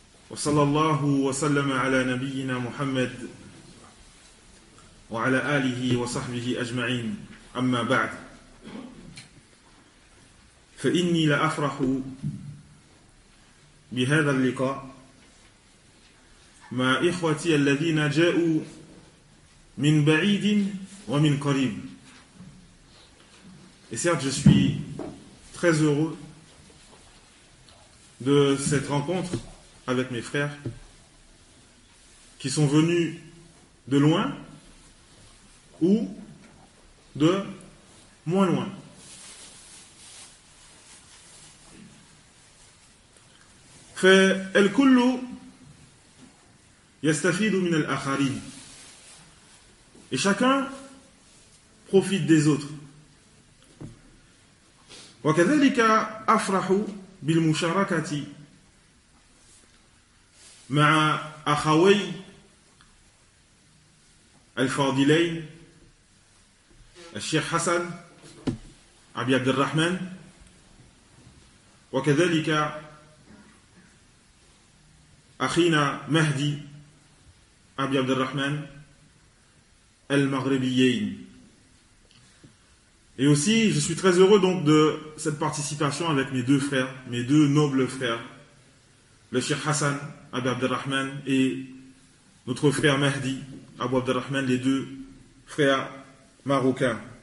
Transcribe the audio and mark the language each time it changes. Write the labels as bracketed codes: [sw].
[ar] وصلى الله وسلم على نبينا محمد وعلى آله وصحبه أجمعين أما بعد فإني لأفرح بهذا اللقاء مع إخوتي الذين جاءوا من بعيد ومن قريب. [fr] Et certes, je suis très heureux de cette rencontre avec mes frères qui sont venus de loin ou de moins loin. [ar] فالكل يستفيد من الآخرين. [fr] Et chacun profite des autres. [ar] وكذلك أفرح بالمشاركة مع أخوي الفاضلين الشيخ حسن أبي عبد الرحمن وكذلك أخينا مهدي أبي عبد الرحمن المغربيين. [fr] Et aussi, je suis très heureux donc de cette participation avec mes deux frères, mes deux nobles frères, le Cheikh Hassan Abou Abdelrahman et notre frère Mahdi Abou Abdelrahman, les deux frères marocains.